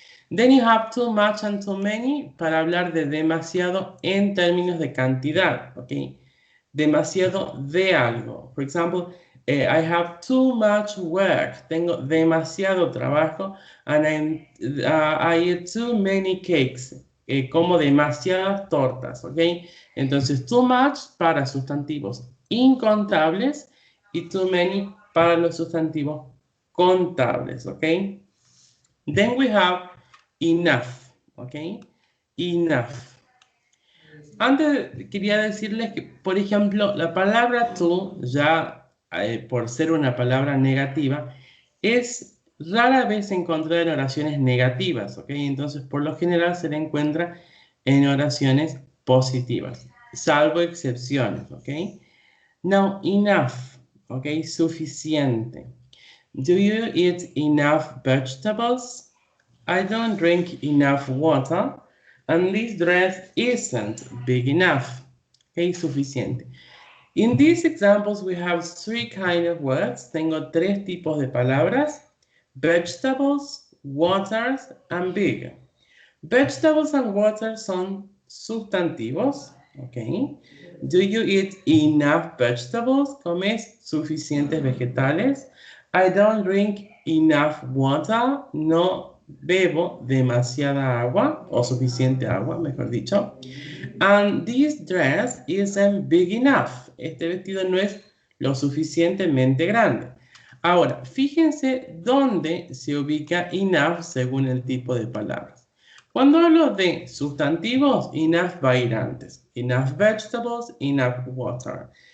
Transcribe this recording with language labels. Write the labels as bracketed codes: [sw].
[en] Then you have too much and too many [es] para hablar de demasiado en términos de cantidad, [en] ok. [es] Demasiado de algo. [en] For example, I have too much work. [es] Tengo demasiado trabajo. [en] And I eat too many cakes. [es] Como demasiadas tortas, ¿ok? Entonces, too much para sustantivos incontables y too many para los sustantivos contables, ¿ok? [en] Then we have enough, ¿ok? Enough. [es] Antes quería decirles que, por ejemplo, la palabra to, ya por ser una palabra negativa, es rara vez encontrada en oraciones negativas, ¿ok? Entonces, por lo general se la encuentra en oraciones positivas, salvo excepciones, ¿ok? [en] Now, enough, ¿ok? Suficiente. Do you eat enough vegetables? I don't drink enough water. And this dress isn't big enough. Okay, suficiente. In these examples, we have three kind of words. [es] Tengo tres tipos de palabras. [en] Vegetables, waters, and big. Vegetables and water [es] son sustantivos. [en] Okay. Do you eat enough vegetables? [es] ¿Comes suficientes vegetales? [en] I don't drink enough water. [es] No bebo demasiada agua o suficiente agua, mejor dicho. [en] And this dress isn't big enough. [es] Este vestido no es lo suficientemente grande. Ahora, fíjense dónde se ubica enough según el tipo de palabras. Cuando hablo de sustantivos, enough va a ir antes. Enough vegetables, enough water.